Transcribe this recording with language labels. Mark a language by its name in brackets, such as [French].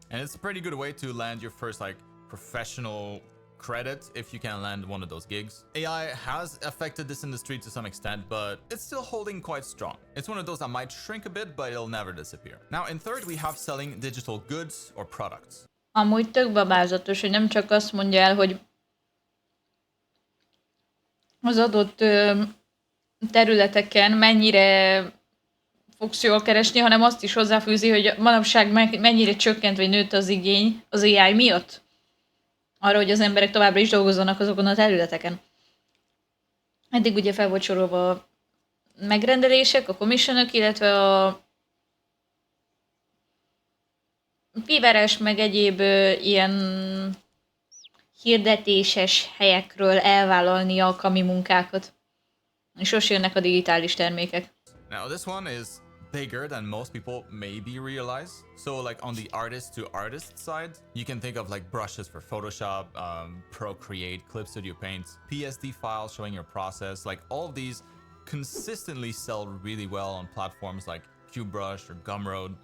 [English] And it's a pretty good way to land your first like professional credit if you can land one of those gigs. AI has affected this industry to some extent, but it's still holding quite strong. It's one of those that might shrink a bit, but it'll never disappear. Now in third, we have selling digital goods or products. [Hungarian] Amúgy tök babázatos, hogy nem csak azt mondja el, hogy az adott területeken mennyire fogsz jól keresni, hanem azt is hozzáfűzi, hogy manapság mennyire csökkent vagy nőtt az igény az AI miatt. Arra, hogy az emberek továbbra is dolgozzanak azokon a területeken. Eddig ugye fel volt sorolva a megrendelések, a commissionök, illetve a Fiverres meg egyéb ilyen hirdetéses helyekről elvállalni alkalmi munkákat. És sose jönnek a digitális termékek. [English] Now this one is bigger than most people maybe realize. So like on the artist to artist side, you can think of like brushes for Photoshop, Procreate, Clip Studio Paint, PSD files showing your process. Like all of these consistently sell really well on platforms like QBrush or Gumroad.